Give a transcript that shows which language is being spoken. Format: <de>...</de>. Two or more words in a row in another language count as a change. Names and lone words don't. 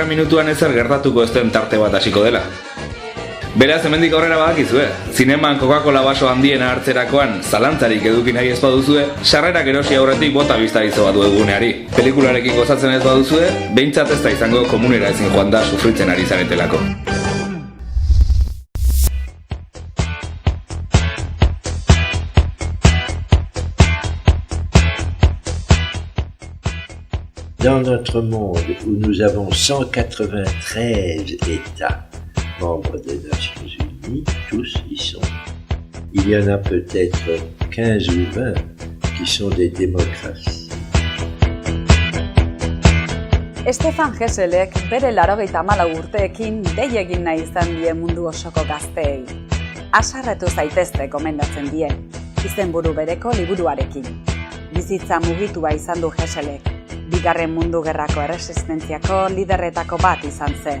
<eu>minutuan ezer gertatuko ez den tarte bat hasiko dela. Beraz, hemendik aurrera badakizue, zineman Coca-Cola baso handiena hartzerakoan zalantzarik eduki nahi ez baduzue, sarrerak erosi aurretik bota biztarizo bat webguneari. Pelikularekin gozatzen ez baduzue, behintzat ez da izango komunera ezin joan da sufritzen ari zaretelako.</eu> <fr>Dans notre monde où nous avons 193 États membres des Nations Unies, tous y sont. Il y en a peut-être 15 ou 20 qui sont des démocraties.</fr> <eu>Stefan Hesselek bere 84 urteekin dei egin nahi izan die mundu osoko gazteei. Haserretu zaitezte gomendatzen die, izenburu bereko liburuarekin. Bizitza mugitua izan du Hesselek. Bigarren mundu gerrako erresistentziako liderretako bat izan zen.</eu>